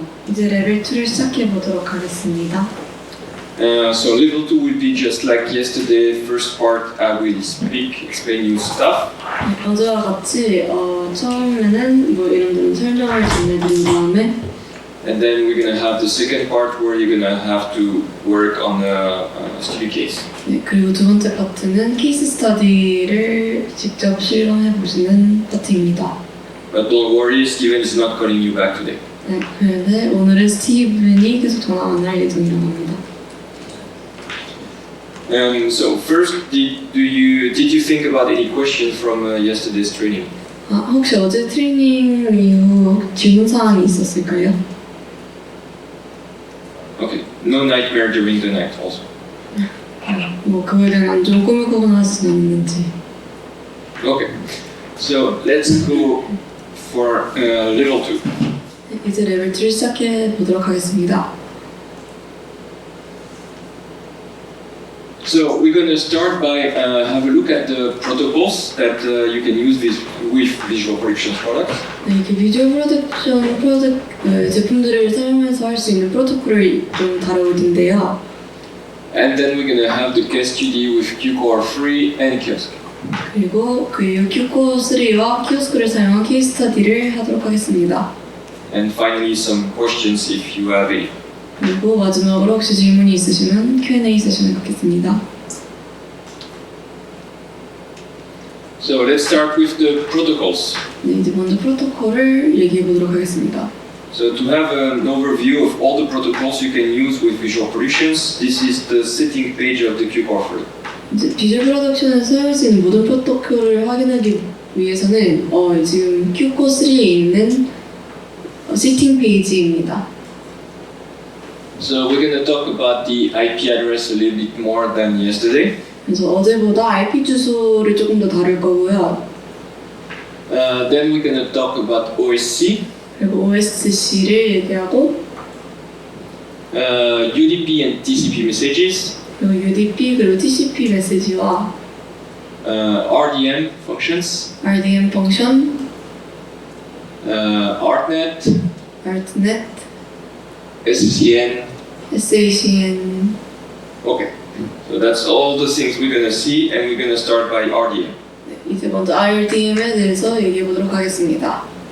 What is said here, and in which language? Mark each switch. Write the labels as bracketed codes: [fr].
[ko] 이제 레벨 2를 시작해 보도록 하겠습니다. [en] So level 2 will be just like yesterday. First part, I will speak, explain you stuff. [ko] 어제와 같이 처음에는 뭐 이런저런 설명을 전해드린 다음에 [en] And then we're gonna have the second part where you're gonna have to work on a study case. [ko] 네, 그리고 두 번째 파트는 케이스 스터디를 직접 실험해 보시는 파트입니다. [en] But don't worry, Steven is not calling you back today. [ko] 네, 그런데 오늘은 스티븐이 계속 전화 안 할 예정이라고 합니다. [en] So first, did you think about any questions from yesterday's training? [ko] 혹시 어제 트레이닝 이후 질문 사항이 있었을까요? [en] Okay, no nightmare during the night also. [ko] 뭐 그거에 대한 안 좋은 꿈을 꾸거나 하시는 있는지. [en] Okay, so let's go for level 2. [ko] 이제 레벨 2를 시작해 보도록 하겠습니다. [en] So we're going to start by have a look at the protocols that you can use with Visual Productions products. [ko] 네, 이렇게 비주얼 프로덕션 제품들을 사용해서 할 수 있는 프로토콜을 좀 다뤄볼 텐데요. [en] And then we're going to have the case study with QCore 3 and Kiosk. [ko] 그리고 그 이후 QCore 3와 키오스크를 사용한 케이스 스터디를 하도록 하겠습니다. [en] And finally some questions if you have any. [ko] 그리고 마지막으로 혹시 질문이 있으시면 Q&A 세션을 갖겠습니다. [en] So let's start with the protocols. [ko] 네, 이제 먼저 프로토콜을 얘기해 보도록 하겠습니다. [en] So to have an overview of all the protocols you can use with Visual Productions, this is the setting page of the QCore 3. [ko] 이제 비주얼 프로덕션에서 사용할 수 있는 모든 프로토콜을 확인하기 위해서는 지금 QCore 3에 있는 세팅 페이지입니다. [en] So we're going to talk about the IP address a little bit more than yesterday. [ko] 그래서 어제보다 IP 주소를 조금 더 다룰 거고요. [en] Then we're going to talk about OSC. [ko] 그리고 OSC를 얘기하고 [en] UDP and TCP messages. [ko] 그리고 UDP 그리고 TCP 메시지와 [en] RDM functions. [ko] RDM 펑션, [en] ArtNet. [ko] ArtNet, [en] SCN. [ko] SACN. [en] Okay, so that's all the things we're going to see, and we're going to start by RDM. [ko] 네, 이제 먼저 RDM에 대해서 얘기해 보도록 하겠습니다.